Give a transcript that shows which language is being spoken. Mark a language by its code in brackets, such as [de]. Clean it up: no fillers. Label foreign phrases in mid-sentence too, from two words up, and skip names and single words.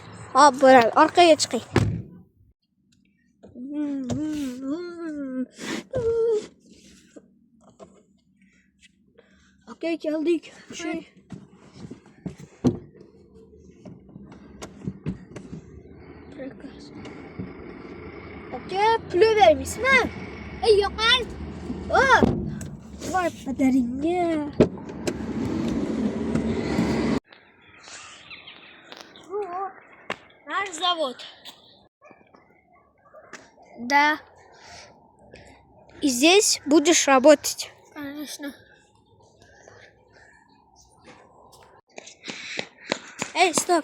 [uz] Xo'p, bo'ladi. Orqaga chiqing. Aka, keldik. Aka, pul bermaysizmi? Yo'q. Voy padaringga. [ru] Nаш завод. Да. И здесь будешь работать. Конечно. Эй, стоп.